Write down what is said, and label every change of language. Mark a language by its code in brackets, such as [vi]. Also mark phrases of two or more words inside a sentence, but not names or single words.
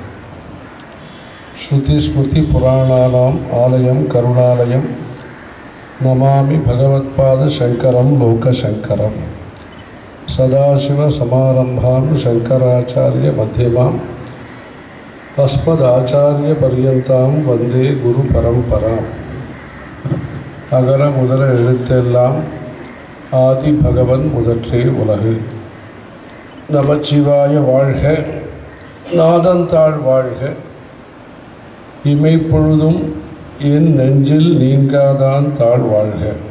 [sa] श्रुतिस्मृतिपुराणानाम् आलयं करुणालयं नमामि भगवत्पादशङ्करं लोकशङ्करं। सदाशिवसमारम्भां शङ्कराचार्यमध्यमाम् अस्मदाचार्यपर्यन्तां वन्दे गुरुपरम्पराम्। [ta] அகர முதல எழுத்தெல்லாம் ஆதி பகவன் முதற்றே உலகு. நமச்சிவாய வாழ்க, நாதந்தாள் வாழ்க, இமைப்பொழுதும் என் நெஞ்சில் நீங்காதான் தாழ் வாழ்க.